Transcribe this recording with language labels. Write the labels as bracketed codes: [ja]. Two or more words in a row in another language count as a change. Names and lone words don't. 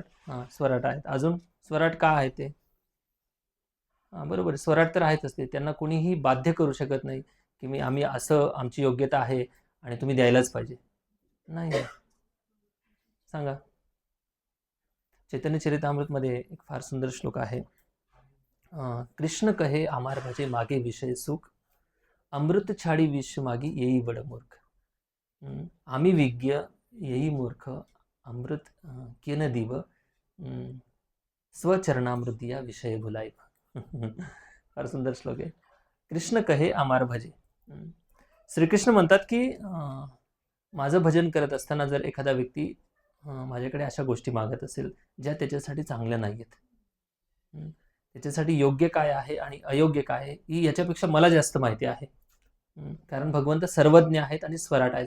[mr] हां, स्वराट आहेत. अजून स्वराट का आहे ते? हां, बरोबर आहे. स्वराट तर आहेतच ते. त्यांना कोणीही बाध्य करू शकत नाही की आम्ही असं आमची योग्यता आहे आणि तुम्ही द्यायलाच पाहिजे. नाही. सांगा. चैतन्य चरितामृतमध्ये एक फार सुंदर श्लोक आहे. [bn] কৃষ্ণ কহে আমার ভজে মাগে বিষয় সুখ, অমৃত ছাড়ি বিশ্ব মাগি এই বড় মূর্খ. আমি বিজ্ঞ এই মূর্খ, অমৃত কেন দিব, স্বচরণামৃতিয়া বিষয় ভুলাই. [mr] फार सुंदर श्लोक आहे. [bn] কৃষ্ণ কহে আমার ভজে. [mr] श्रीकृष्ण म्हणतात की माझं भजन करत असताना जर एखादा व्यक्ती माझ्याकडे अशा गोष्टी मागत असेल ज्या त्याच्यासाठी चांगल्या नाही आहेत, त्याच्यासाठी योग्य काय आहे आणि अयोग्य काय आहे ही याच्यापेक्षा मला जास्त माहिती आहे. कारण भगवंत सर्वज्ञ आहेत आणि स्वराट आहेत.